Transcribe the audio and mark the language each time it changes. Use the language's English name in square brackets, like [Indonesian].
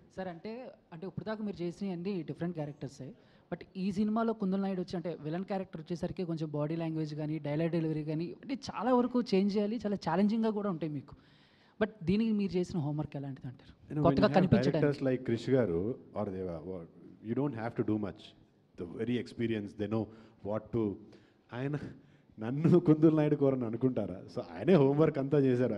[Telugu] Sir అంటే ఇప్పుడు దాకా మీరు చేసిన అన్ని డిఫరెంట్ క్యారెక్టర్సే, బట్ ఈ సినిమాలో కుందుల్ నాయుడు వచ్చి అంటే విలన్ క్యారెక్టర్ వచ్చేసరికి కొంచెం బాడీ లాంగ్వేజ్ కానీ, డైలాగ్ డెలివరీ కానీ అంటే చాలా వరకు చేంజ్ చేయాలి, చాలా ఛాలెంజింగ్గా కూడా ఉంటాయి మీకు. బట్ దీనికి మీరు చేసిన హోంవర్క్ ఎలాంటిది అంటారు? కొత్తగా కనిపించడానికి [English] Directors like Krish garu or Deva, you don't have to do much. The very experienced, they know what to. [Telugu] ఆయన నన్ను కుందుల్ నాయుడు కోరని అనుకుంటారా? సో ఆయనే హోంవర్క్ అంతా చేశారు.